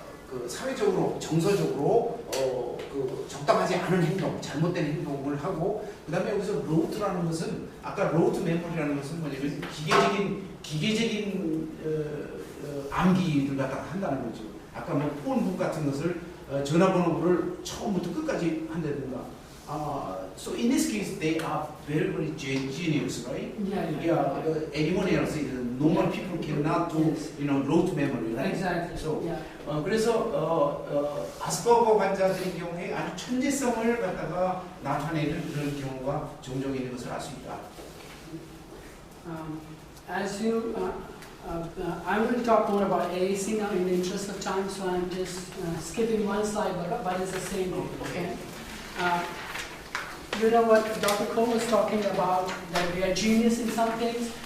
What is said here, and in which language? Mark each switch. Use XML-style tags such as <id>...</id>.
<ko>그 사회적으로 정서적으로 그 적당하지 않은 행동, 잘못된 행동을 하고 그 다음에 여기서 로우트라는 것은 아까 로우트 메모리라는 것은 뭐냐면 기계적인 암기를 갖다가 한다는 거죠. 아까 뭐 폰북 같은 것을 전화번호를 처음부터 끝까지 한다든가.</ko> <en>So in this case, they are very, very genius, right? Yeah. Anyone else, normal people cannot do, rote memory, right? Exactly. So, Yeah.</en> <ko>그래서 아스퍼거 환자들의 경우에 아주 천재성을 갖다가 나타내는 그런 경우가 종종 있는 것을 알 수 있다.</ko> <en>As you, I'm going to talk more about AAC now in the interest of time, so I'm just skipping one slide, but it's the same thing. Okay. You know what Dr. Cole was talking about, that we are genius in some things.</en>